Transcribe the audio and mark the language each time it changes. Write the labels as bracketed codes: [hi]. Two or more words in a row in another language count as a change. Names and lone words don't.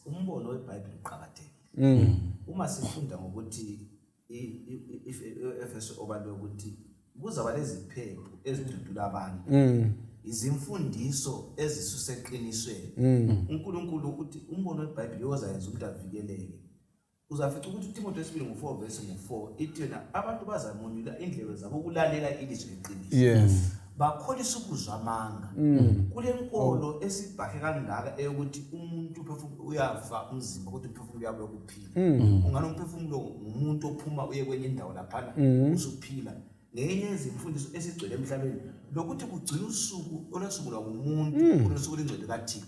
[nd] Umbono weBhayibheli uqhakathekile. Uma sifunda ngokuthi Efeso obalwe ukuthi kuzaba leziphepho ezidudula abantu, izimfundiso ezisuseqinisweni. uNkulunkulu uthi umbono weBhayibheli ozayenza umuntu avikeleke. Uzafica ukuthi uTimotheo 2:4 ithi yona abantu bazamonula indlebe zabo ukulalela ilizwi leqiniso. Yes. Bakholisa ukuzwa amanga. Kule nkolo esibhahe kangaka eyokuthi umuntu uphefumulo uyafa umzimba kodwa uphefumulo uyabo ukuphila. Ungana umphefumulo umuntu ophuma uye kwenye indawo lapha usuphila. Ngenye izimfundiso esigcwele emhlabeni lokuthi kugcina usuku olwasungulwa ngumuntu olwasuku lengcwele kaThixo.